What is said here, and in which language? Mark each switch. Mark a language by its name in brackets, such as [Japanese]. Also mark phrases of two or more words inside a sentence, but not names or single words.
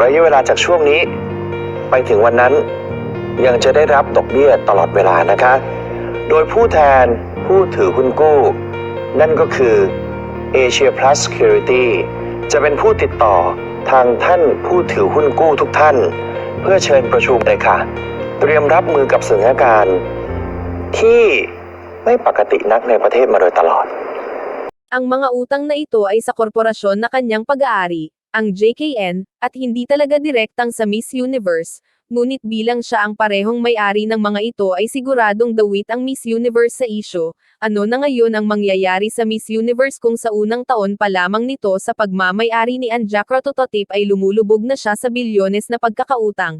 [Thai] ระยะเวลาจากช่วงนี้ไปถึงวันนั้นยังจะได้รับดอกเบี้ยตลอดเวลานะคะโดยผู้แทนผู้ถือหุ้นกู้นั่นก็คือ Asia Plus Security จะเป็นผู้ติดต่อทางท่านผู้ถือหุ้นกู้ทุกท่านเพื่อเชิญประชุมเลยค่ะเตรียมรับมือกับสถานการณ์ที่ไม่ปกตินักในประเทศมาโดยตลอด [Filipino] Ang mga utang na ito ay sa korporasyon na kanyang pag-aari, ang JKN, at hindi talaga direktang sa Miss Universe. Ngunit bilang siya ang parehong may-ari ng mga ito ay siguradong dawit ang Miss Universe sa isyu. Ano na ngayon ang mangyayari sa Miss Universe kung sa unang taon pa lamang nito sa pagmamay-ari ni Anja Krotototip ay lumulubog na siya sa bilyones na pagkakautang?